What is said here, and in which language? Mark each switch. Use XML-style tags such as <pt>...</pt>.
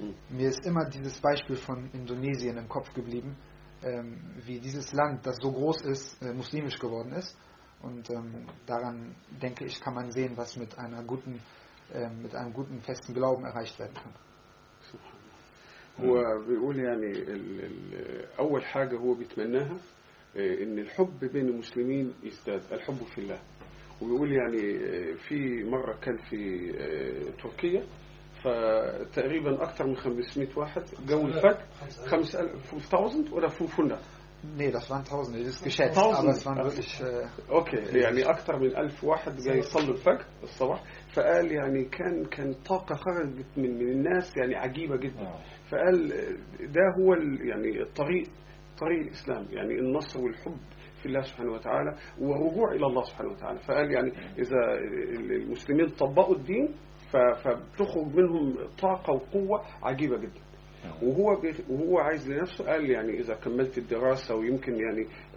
<de>Mir ist immer dieses Beispiel von Indonesien im Kopf geblieben, wie dieses Land, das so groß ist, muslimisch geworden ist. Und daran, denke ich, kann man sehen, was mit einer guten, mit einem guten, festen Glauben erreicht werden kann.</de> <ar>هو بيقول يعني أول حاجة هو بيتمناها إن الحب بين المسلمين يزداد الحب في الله ويقول يعني في مرة كان في تركيا فتقريبا أكثر من 500 واحد جو الفتح 5000 ولا 500</ar> <de>Nee, das waren tausende, das ist geschätzt, tausende. Aber es waren wirklich...</de> <ar>Okay, يعني أكثر من ألف واحد جاي يصلوا الفجر الصباح فقال يعني كان طاقة خرجت من الناس يعني عجيبة جدا فقال ده هو يعني طريق الإسلام يعني النصر والحب في الله سبحانه وتعالى ورجوع إلى الله سبحانه وتعالى فقال يعني إذا المسلمين طبقوا الدين فبتخرج منهم طاقة وقوة عجيبة جدا وهو عايز لنفسه قال يعني إذا كملت الدراسة ويمكن يعني</ar>